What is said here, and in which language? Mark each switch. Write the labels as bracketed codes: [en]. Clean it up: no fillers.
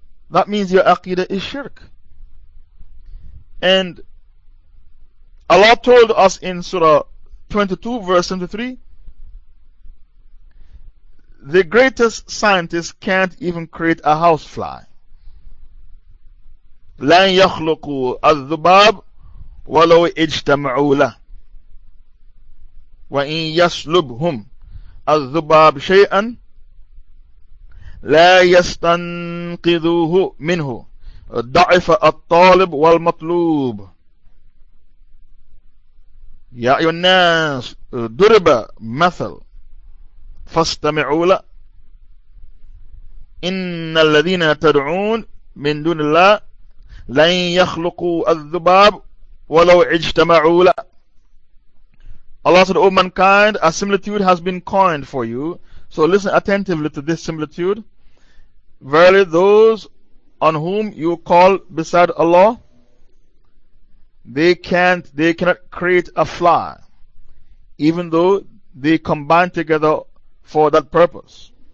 [en] That means your aqidah is shirk. And Allah told us in Surah 22, verse 73, the greatest scientist can't even create a housefly. [ar] لَنْ يَخْلُقُوا الذُّبَابُ وَلَوْ اِجْتَمْعُوا لَهُ وَإِنْ يَسْلُبْهُمْ الذباب شيئا لا يستنقذوه منه ضعف الطالب والمطلوب يا أيها الناس ضرب مثل فاستمعوا له إن الذين تدعون من دون الله لن يخلقوا الذباب ولو اجتمعوا له. [en] Allah said, O mankind, a similitude has been coined for you. So listen attentively to this similitude. Verily, those on whom you call beside Allah, they cannot create a fly, even though they combine together for that purpose.